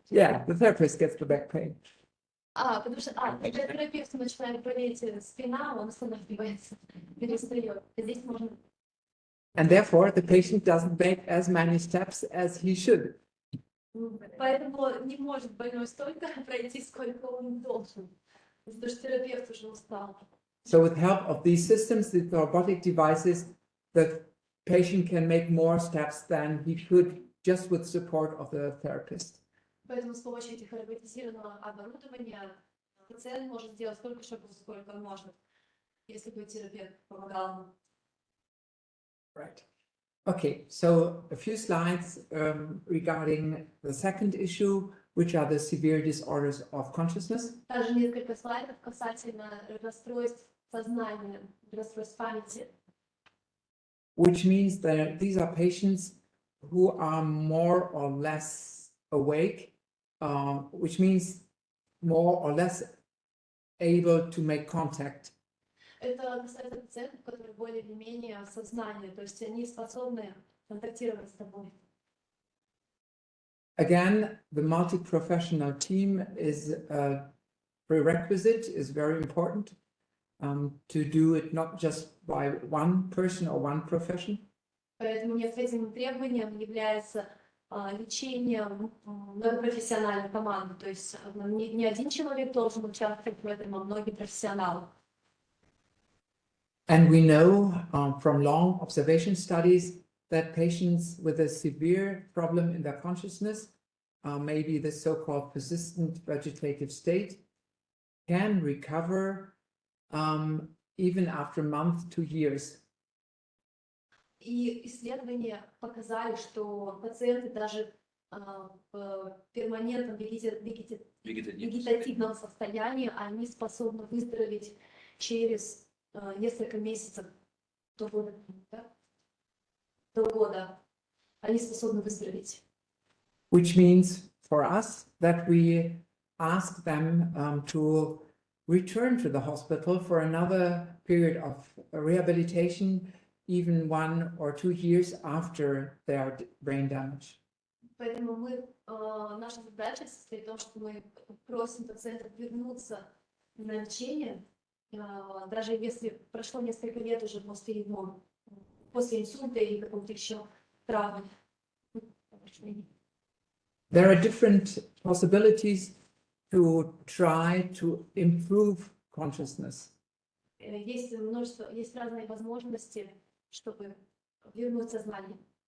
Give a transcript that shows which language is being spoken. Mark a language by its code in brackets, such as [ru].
[en] Yeah, the therapist gets the back pain. [ru] Потому что когда терапевту начинает болеть спина, он останавливается, перестает. Здесь можно... [en] And therefore, the patient doesn't make as many steps as he should. [ru] Поэтому не может больной столько пройти, сколько он должен. Потому что терапевт уже устал. [en] So with help of these systems, the robotic devices, the patient can make more steps than he could just with support of the therapist. [ru] Поэтому с помощью этих роботизированного оборудования пациент может сделать столько шагов, сколько он может, если бы терапевт помогал ему. [en] Right. Okay, so a few slides regarding the second issue, which are the severe disorders of consciousness. [ru] Также несколько слайдов касательно расстройств сознания, расстройств памяти. [en] Which means that these are patients who are more or less awake, which means more or less able to make contact. [ru] Это касается пациентов, которые более или менее в сознании, то есть они способны контактировать с тобой. [en] Again, the multi-professional team is a prerequisite, is very important to do it not just by one person or one profession. [ru] Поэтому необходимым требованием является лечение многопрофессиональной команды, то есть не один человек должен участвовать в этом, а многие профессионалы. [en] And we know from long observation studies that patients with a severe problem in their consciousness, maybe the so-called persistent vegetative state, can recover even after months to years. [ru] И исследования показали, что пациенты даже в перманентном вегетативном состоянии, они способны выздороветь через несколько месяцев до года. Да? До года они способны выздороветь. [en] Which means for us that we ask them to return to the hospital for another period of rehabilitation, even 1 or 2 years after their brain damage. [ru] Поэтому наша задача состоит в том, что мы просим пациентов вернуться на лечение, даже если прошло несколько лет уже после инсульта или какого-то еще травмы. [en] There are different possibilities to try to improve consciousness. [ru] Есть разные возможности, чтобы вернуться сознание.